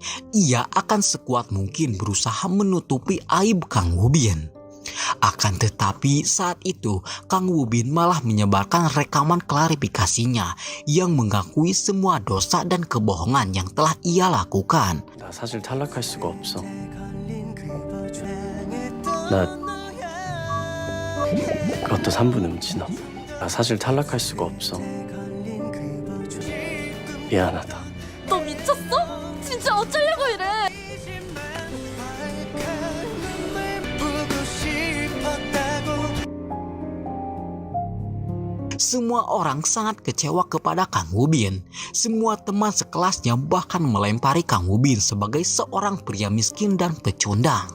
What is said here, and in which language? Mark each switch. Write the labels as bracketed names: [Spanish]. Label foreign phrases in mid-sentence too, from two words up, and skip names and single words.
[Indonesian] Ia akan sekuat mungkin berusaha menutupi aib Kang Woo-bin. Akan tetapi saat itu, Kang Woo-bin malah menyebarkan rekaman klarifikasinya yang mengakui semua dosa dan kebohongan yang telah ia lakukan. [Korean] 나 사실 탈락할 수가 없어. 나 그것도 3분 음치나. 나 사실 탈락할 수가 없어. 미안하다. 너 미쳤어? 진짜 어쩌려고 이래? [Indonesian] Semua orang sangat kecewa kepada Kang Woo-bin. Semua teman sekelasnya bahkan melempari Kang Woo-bin sebagai seorang pria miskin dan pecundang.